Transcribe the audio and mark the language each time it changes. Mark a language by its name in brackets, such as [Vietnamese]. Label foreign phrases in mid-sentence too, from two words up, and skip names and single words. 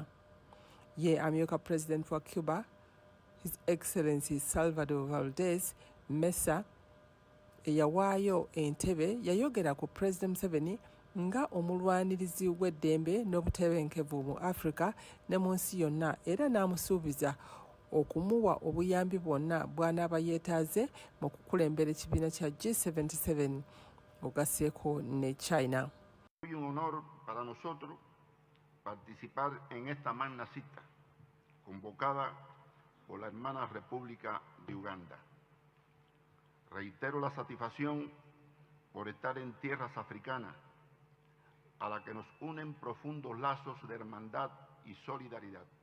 [Ganda] Ye amyuka President wa Cuba, [English] His Excellency [Ganda] Salvador Valdez Mesa, eyawaayo entebe yayogera ku President Museveni nga omulwanirizi w'eddembe n'obutebenkevu mu Africa ne mu nsi yonna era n'amusuubiza okumuwa obuyambi bwonna bw'anaaba yeetaaze mu kukulembera ekibiina kya G77 ogasseeko ne China. [Spanish] Es un honor para nosotros participar en esta magna cita convocada por la hermana República de Uganda. Reitero la satisfacción por estar en tierras africanas, a la que nos unen profundos lazos de hermandad y solidaridad.